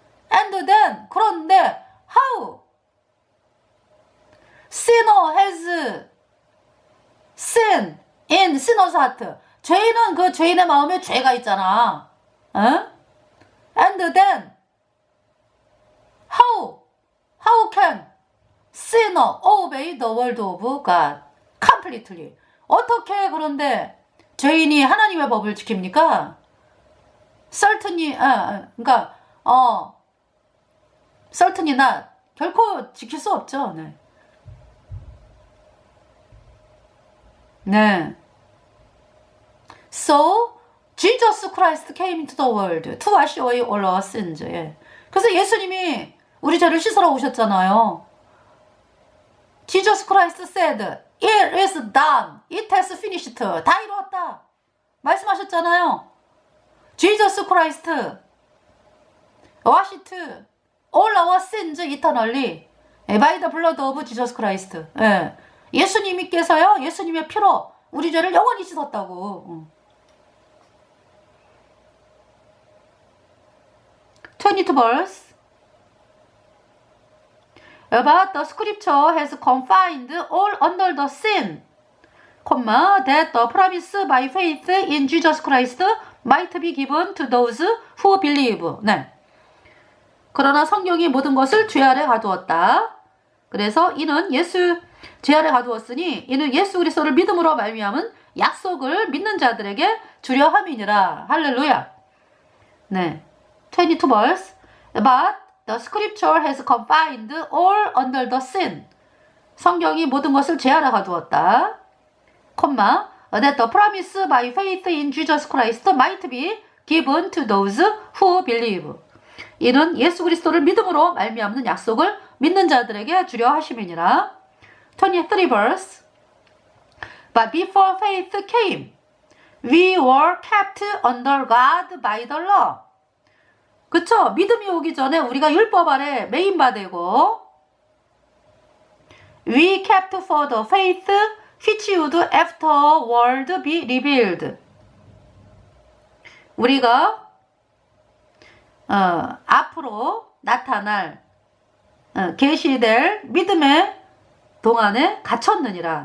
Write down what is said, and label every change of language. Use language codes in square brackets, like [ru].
[en] And then, [ko] 그런데 [en] how sinner has sin in sinner's heart. [ko] 죄인은 그 죄인의 마음에 죄가 있잖아. [en] And then how can sinner obey the word of God completely? [ko] 어떻게 그런데 죄인이 하나님의 법을 지킵니까? [en] certainly, [ko] 그러니까 [en] certainly not. [ko] 결코 지킬 수 없죠. 네. 네. [en] So Jesus Christ came into the world to wash away all our sins. [ko] 예. 그래서 예수님이 우리 죄를 씻으러 오셨잖아요. [en] Jesus Christ said, it is done. It has finished. [ko] 다 이루었다. 말씀하셨잖아요. [en] Jesus Christ washed all our sins eternally by the blood of Jesus Christ. [ko] 예. 예수님께서요, 예수님의 피로 우리 죄를 영원히 씻었다고. [en] 22 verse. But the scripture has confined all under the sin, that the promise by faith in Jesus Christ might be given to those who believe. [ko] 네. 그러나 성경이 모든 것을 죄 아래 가두었다. 그래서 이는 죄 아래 가두었으니 이는 예수 그리스도를 믿음으로 말미암은 약속을 믿는 자들에게 주려 함이니라. 할렐루야. 네. [en] 22 verse. But the scripture has confined all under the sin. [ko] 성경이 모든 것을 죄 아래 가두었다. [en] that the promise by faith in Jesus Christ might be given to those who believe. [ko] 이는 예수 그리스도를 믿음으로 말미암는 약속을 믿는 자들에게 주려 하심이니라. [en] 23 verse. But before faith came, we were kept under God by the law. [ko] 그쵸? 믿음이 오기 전에 우리가 율법 아래 매인바되고 [en] we kept for the faith which would afterward be revealed. [ko] 우리가 앞으로 나타날 계시될 믿음의 동안에 갇혔느니라.